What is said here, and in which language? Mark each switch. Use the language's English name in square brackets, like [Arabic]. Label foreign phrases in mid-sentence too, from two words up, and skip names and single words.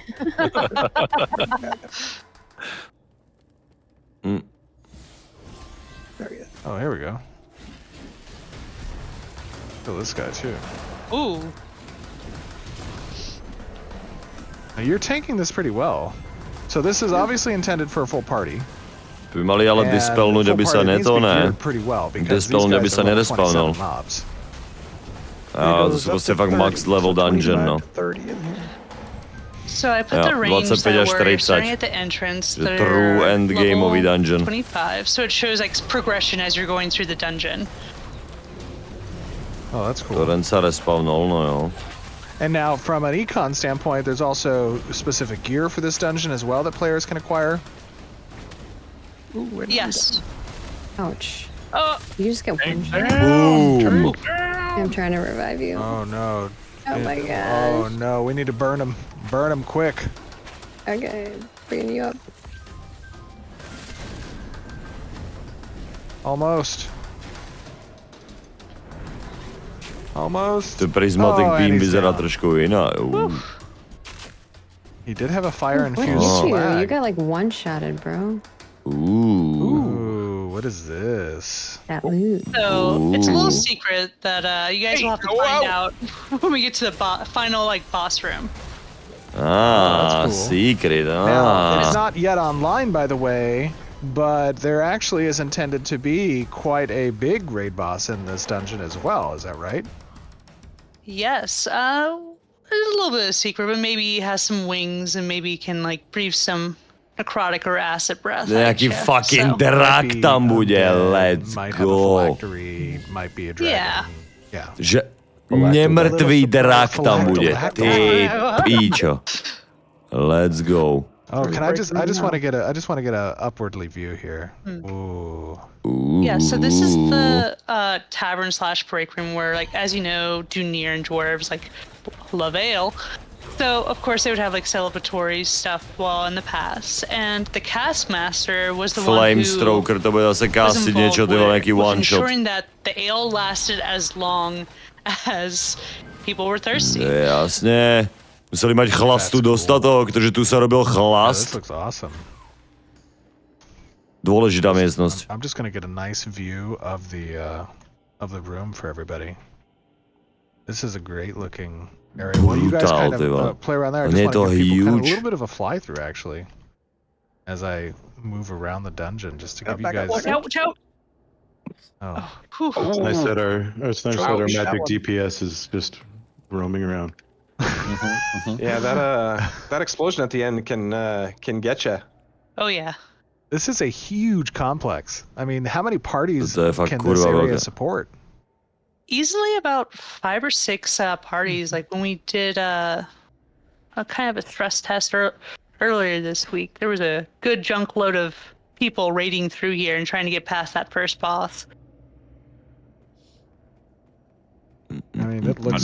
[English] There he is. Oh, here we go. Kill this guy too. Ooh! Now, you're tanking this pretty well. So this is obviously intended for a full party. [Slovak] By mali ale [English] and [Slovak] dispelnúť, [English] full [Slovak] aby sa [English] party needs to be [Slovak] ne. [English] geared pretty well because these [Slovak] Dispelnúť, aby [English] guys [Slovak] sa [English] are level [Slovak] nerespawnoval. [English] 27 mobs. [Slovak] A to [English] Goes [Slovak] sú [English] up [Slovak] proste [English] to [Slovak] fakt [English] 30, max level so 25 [Slovak] dungeon, no. [English] to 30 in here. So I put Yeah, the range [Slovak] 25 [English] that [Slovak] až [English] we're [Slovak] 40. [English] starting at the entrance. The that true are [Slovak] end gameový [English] level [Slovak] dungeon. [English] 25, so it shows like progression as you're going through the dungeon. Oh, that's cool. [Slovak] Toren sa respawnol, no jo. [English] And now, from an econ standpoint, there's also specific gear for this dungeon as well that players can acquire. Ooh, where did we Yes. Ouch. Oh, You just get one shot. Boom! I'm trying to revive you. Oh no. Oh my Oh gosh. no, we need to burn him. Burn him quick. Okay, bringing you up. Almost. Almost. [Slovak] Ten prismatic [English] Oh, and [Slovak] beam [English] he's [Slovak] vyzerá [English] down. [Slovak] trošku inak. [English] He did have a fire Look infused at you. You slag. got like one-shotted, bro. Ooh, what is this? That loot. So it's a little Ooh. secret that you guys will have to find out when we get to the final like boss room. Ah, that's cool. secret. Now, it's Ah. not yet online, by the way, but there actually is intended to be quite a big raid boss in this dungeon as well. Is that right? Yes, there's a little bit of a secret, but maybe he has some wings and maybe he can like breathe some necrotic or acid breath. at [Slovak] Nejaký [English] you, [Slovak] fucking [English] so- [Slovak] drak [English] Might be [Slovak] tam bude, [English] undead, let's might have a go. phylactery, might be a dragon. Yeah. Yeah. [Slovak] Že nemrtvý drak tam bude. Ty píčo. [English] Let's go. Oh, can I just want to get a upwardly view here. Ooh. Ooh. Yeah, so this is the tavern / break room where, like, as you know, Dünir and dwarves like love ale. So of course they would have like celebratory stuff while in the past, and the cast master was the one Flame who [Slovak] Stroker, to bude zase [English] was [Slovak] kastiť niečo, [English] involved [Slovak] ty vole, [English] with, [Slovak] nejaký [English] with one shot. ensuring that the ale lasted as long as people were thirsty. [Slovak] Jasne. Museli mať chlastu [English] That's cool. [Slovak] dostatok, pretože tu sa robil [English] Oh, this [Slovak] chlast. [English] looks awesome. [Slovak] Dôležitá miestnosť. [English] I'm just gonna get a nice view of the room for everybody. This is a great looking area. Well, you guys kind [Slovak] Brutal, ty vole. [English] of play around there. I And just want to [Slovak] je to [English] give people kind of a [Slovak] huge. [English] little bit of a fly through actually, as I move around the dungeon, just to give you back up, guys. Watch out! Watch out! Oh, Whew. It's nice that it's nice that our Ouch. magic DPS is just roaming around. Yeah, that explosion at the end can get you. Oh yeah. this is a huge complex. I mean, how many parties [Slovak] To je fakt [English] can this [Slovak] kurva [English] area [Slovak] veľké. [English] support? Easily about 5 or 6 parties. Like when we did a kind of a stress test earlier this week, there was a good junk load of people raiding through here and trying to get past that first boss. I mean, it looks